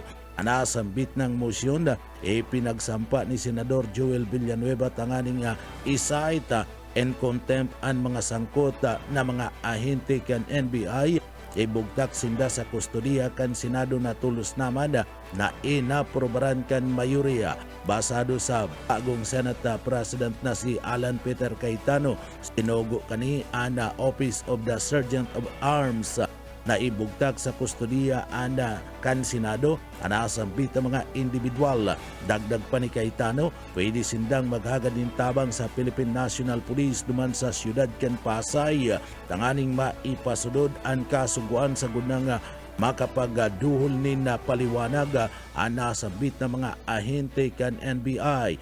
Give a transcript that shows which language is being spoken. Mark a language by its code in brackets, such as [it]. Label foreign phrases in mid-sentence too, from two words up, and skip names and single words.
[bik] Anasambit ng motion na ipinagsampa ni Senador Joel Villanueva tanganing isaita and contempt ang mga sangkot na mga ahente kan NBI. Ibugtak sinda sa kustodiya kan Senado na tulos naman na inaprobaran kan mayoriya. Basado sa bagong Senate President na si Alan Peter Cayetano, sinugo kani ana Office of the Sergeant of Arms na ibugtak sa kustodiya ana kan Senado, anasambit ang mga individual. Dagdag pa ni Cayetano, pwede sindang maghagad ng tabang sa Philippine National Police duman sa siyudad kan Pasay, tanganing maipasunod ang kasuguan sa gunang makapagduhol ni na paliwanag ang nasabit na mga ahente kan NBI.